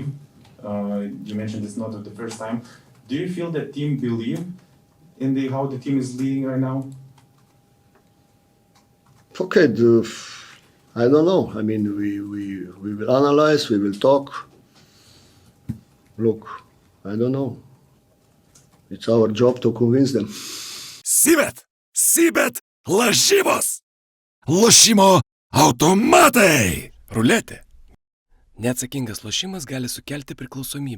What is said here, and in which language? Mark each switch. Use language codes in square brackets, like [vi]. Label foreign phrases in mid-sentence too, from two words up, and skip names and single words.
[en] You mentioned it's not the first time. Do you feel that team believe in how the team is leading right now? Okay, I don't know. We will analyze, we will talk. Look, I don't know. It's our job to convince them. [lt] Sibet, lažybos, lošimo automatai, ruletė. Neatsakingas lošimas gali sukelti priklausomybę.